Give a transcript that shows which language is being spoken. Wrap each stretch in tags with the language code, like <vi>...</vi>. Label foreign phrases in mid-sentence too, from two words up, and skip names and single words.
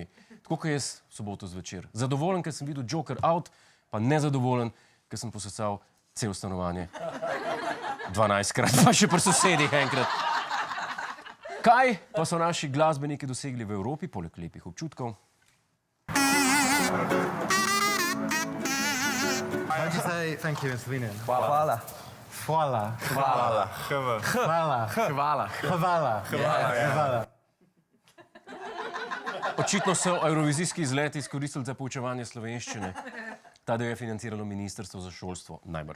<sl>Tako kot jaz v soboto zvečer. Zadovoljen, ker sem videl Joker out, pa nezadovoljen, ker sem posesal cel stanovanje. 12-krat, pa še pri sosedih enkrat. Kaj pa so naši glasbeniki dosegli v Evropi, poleg lepih občutkov?</sl> <en>How do you say thank you in Slovenian?</en> <sl>Hvala. Hvala. Hvala. Hvala. Hvala. Hvala. Hvala. Očitno so evrovizijski izleti izkoristili za poučevanje slovenščine. Ta del je financiralo Ministrstvo za šolstvo, najbrž.</sl>